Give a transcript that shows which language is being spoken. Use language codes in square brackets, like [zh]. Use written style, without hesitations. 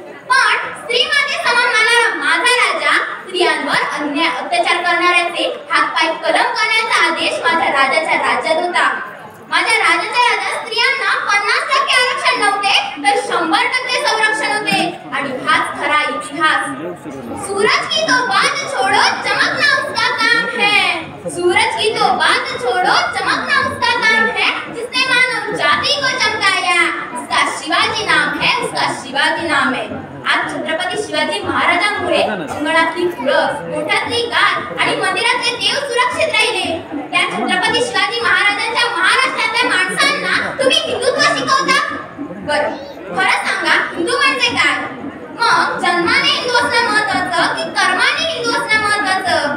[mr] पण स्त्री माते समान मानणारा माझा राजा स्त्रियांवर अन्याय अत्याचार करणाऱ्याचे हातपाय कलम करण्याचा आदेश माझ्या राजाच्या राज्यात होता. माझ्या राजाच्या राज्यात स्त्रियांना 50% आरक्षण नव्हते, तर 100% संरक्षण होते. आणि हाच खरा इतिहास. [hi] सूरज की तो बात छोड़ो चमकना उसका काम है, सूरज की तो बात छोड़ो चमकना उसका काम है, जिसने मानव जाति को चमकाया उसका शिवाजी नाम है, उसका शिवाजी नाम है. [mr] आज छत्रपती शिवाजी महाराजांमुळे अंगणातली तुळस, कोठ्यातली गाय आणि मंदिरातले देव सुरक्षित राहिले. त्या छत्रपती शिवाजी महाराजांच्या महाराष्ट्रातल्या माणसांना तुम्ही हिंदुत्व शिकवता? बरं, खरं सांगा, हिंदू म्हणजे काय? मग जन्माने हिंदू असणं महत्वाचं की कर्माने हिंदू असणं महत्वाचं?